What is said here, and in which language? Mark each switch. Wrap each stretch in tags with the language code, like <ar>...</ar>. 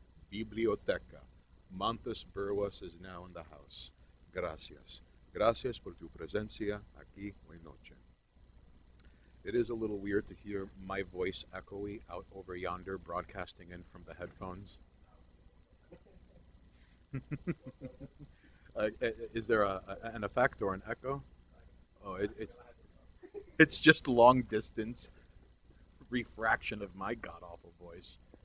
<en>Biblioteca. Montes Burwas is now in the house.</en> <es>Gracias. Gracias por tu presencia aquí hoy noche.</es> <en>It is a little weird to hear my voice echoey out over yonder, broadcasting in from the headphones. Is there an effect or an echo? Oh, it's just long distance refraction of my god-awful voice.</en>